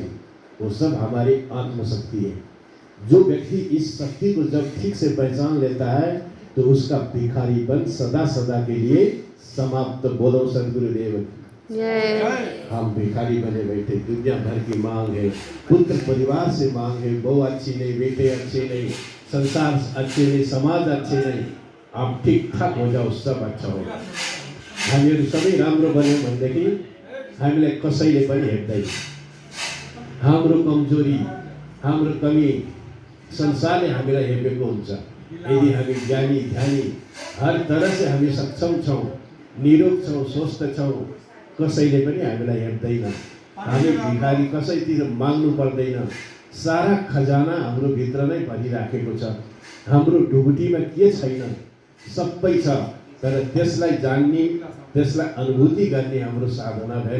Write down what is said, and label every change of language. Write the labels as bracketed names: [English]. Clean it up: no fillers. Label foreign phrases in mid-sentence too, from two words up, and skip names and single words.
[Hindi] वो सब हमारी आत्मशक्ति है। जो व्यक्ति इस शक्ति को जब ठीक से पहचान लेता है तो उसका भिखारीपन सदा सदा के लिए समाप्त। बोलो सद्गुरुदेव जय। हम भिखारी बने बैठे, दुनिया भर की मांग है, पुत्र परिवार से मांग है, बहू अच्छी नहीं, बेटे अच्छे नहीं, संसार अच्छे नहीं, समाज अच्छे नहीं। आप ठीक ठाक हो जाओ, सब अच्छा होगा। [Nepali] हामीहरू सबै राम्रो बन्यौँ भनेदेखि हामीलाई कसैले पनि हेर्दैन। हाम्रो कमजोरी, हाम्रो कमी संसारले हामीलाई हेपेको हुन्छ। यदि हामी ज्ञानी ध्यानी [Hindi] हर तरह से [Nepali] हामी सक्षम छौँ, निरोग छौँ, स्वस्थ छौँ, कसैले पनि हामीलाई हेर्दैन, हामी भिखारी कसैतिर माग्नु पर्दैन। सारा खजाना हाम्रो भित्र नै भरिराखेको छ। हाम्रो ढुकुटीमा के छैन, सबै छ, तर त्यसलाई जान्ने, त्यसलाई अनुभूति गर्ने हाम्रो साधना भएन।